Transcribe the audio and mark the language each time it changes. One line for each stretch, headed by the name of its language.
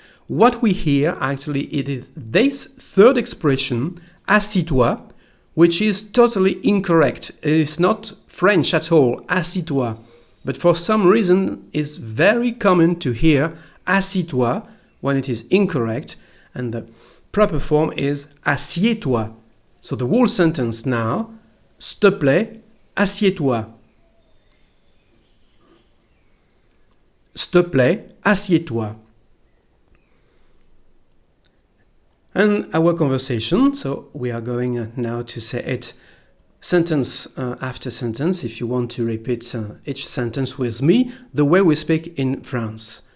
English: What we hear actually it is this third expression, assis-toi, which is totally incorrect. It is not French at all, assis-toi, but for some reason it's very common to hear assis-toi when it is incorrect, and the proper form is assieds-toi. So the whole sentence now,
French: s'il te plaît, assieds-toi. S'il te plaît, assieds-toi.
English: And our conversation, so we are going now to say it sentence after sentence, if you want to repeat each sentence with me, the way we speak in France.